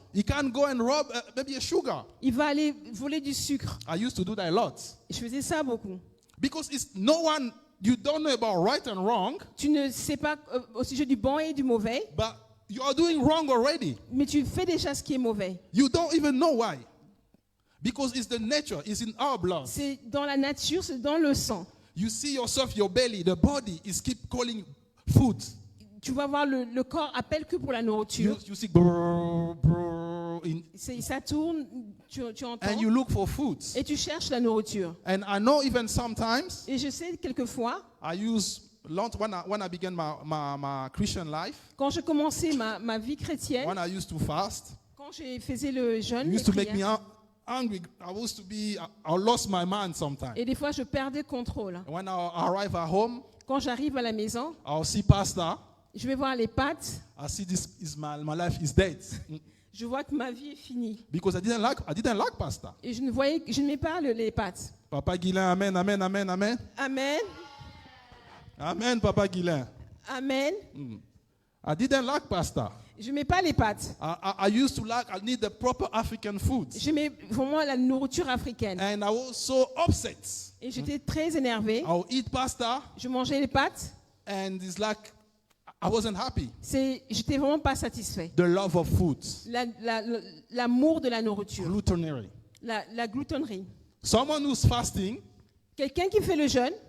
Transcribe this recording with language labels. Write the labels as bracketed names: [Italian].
[English] he can go and rob maybe a sugar. [French] il va aller voler du sucre. [English] I used to do that a lot. [French] Je faisais ça beaucoup. [English] Because it's no one, you don't know about right and wrong, [French] Tu ne sais pas au sujet du bon et du mauvais, [English] but you are doing wrong already. [French] mais tu fais déjà ce qui est mauvais. [English] You don't even know why. Because it's the nature, it's in our blood. [French] C'est dans la nature, c'est dans le sang. [English] You see yourself, your belly, the body is keep calling food. [French] Tu vas voir le corps appelle que pour la nourriture. [English] You see, brrr, brrr, [French] Ça tourne, tu entends, [English] and you look for food. [French] et tu cherches la nourriture. [English] And I know even sometimes [French] Et je sais quelquefois, [English] I use when I began my Christian life, [French] quand je commençais ma vie chrétienne, [English] when I used to fast, [French] quand je faisais le jeûne, [English] it [French] les [English] used to make me [French] prières, [English] angry. I lost my mind sometimes. [French] et des fois je perdais contrôle. [English] When I arrive at home, [French] Quand j'arrive à la maison, [English] I'll see pastor. [French] je vais voir les pâtes, [English] I see this is my life is dead [French] je vois que ma vie est finie. [English] because I didn't like pastor. [French] Et je n'aimais pas les pâtes. [English] Papa Guilain, amen, amen, amen, amen. Amen. Amen, Papa Guilain. Amen. I didn't like pasta. [French] Je n'aimais pas les pâtes. [English] I used to I need the proper African food. [French] J'aimais vraiment la nourriture africaine. [English] And I was so upset. [French] Et j'étais très énervée. [English] I'll eat pasta [French] Je mangeais les pâtes. [English] and it's like I wasn't happy. [French] J'étais vraiment pas satisfait. [English] The love of food. [French] L'amour de la nourriture. [English] Glutonary. [French] La gloutonnerie. [English] Someone who's fasting [French] Quelqu'un qui fait le jeûne,